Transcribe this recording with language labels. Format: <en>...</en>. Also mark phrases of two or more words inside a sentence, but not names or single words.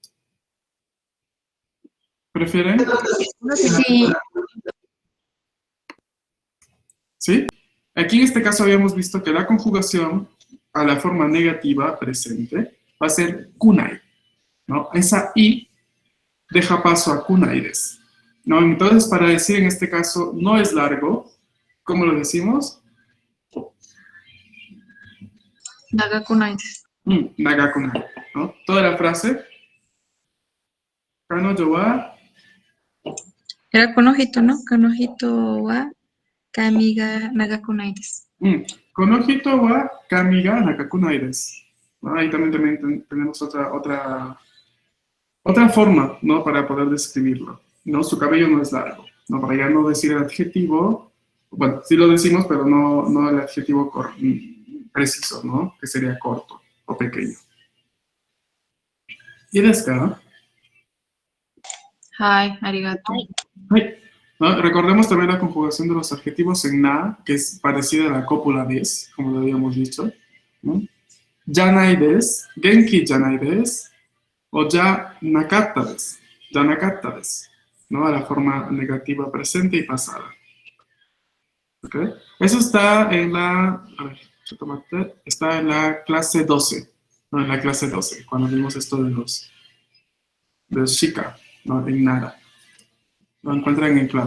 <es>¿Prefieren? Sí. ¿Sí? Aquí en este caso habíamos visto que la conjugación a la forma negativa presente va a ser kunai, ¿no? Esa i deja paso a</es> <ja>くないです,</ja> <es>¿no? Entonces, para decir en este caso no es largo, ¿cómo lo decimos?</es> <ja>長くないです.</ja> <es>Nagakunai, ¿no? Toda la frase.</es> <ja>彼女は.</ja> <es>Era Konohito, ¿no?</es> <ja>この人は髪が長くないです. この人は髪が長くないです.</ja> <es>¿No? Ahí también tenemos otra forma, ¿no? Para poder describirlo, ¿no? Su cabello no es largo, ¿no? Para ya no decir el adjetivo, bueno, sí lo decimos, pero no el adjetivo preciso, ¿no? Que sería corto o pequeño.</es> <ja>¿Y ですか? はい、ありがとう.</ja> <es>¿No? Recordemos también la conjugación de los adjetivos en na, que es parecida a la cópula des, como lo habíamos dicho. ¿No?</es> <ja>じゃないです、元気じゃないです、o じゃなかったです、じゃなかったです,</ja> <es>¿no? A la forma negativa presente y pasada. ¿Ok? Eso está en la, está en la clase 12, ¿no? En la clase 12, cuando vimos esto de los shika, ¿no? En nara. Lo encuentran en clase.</es>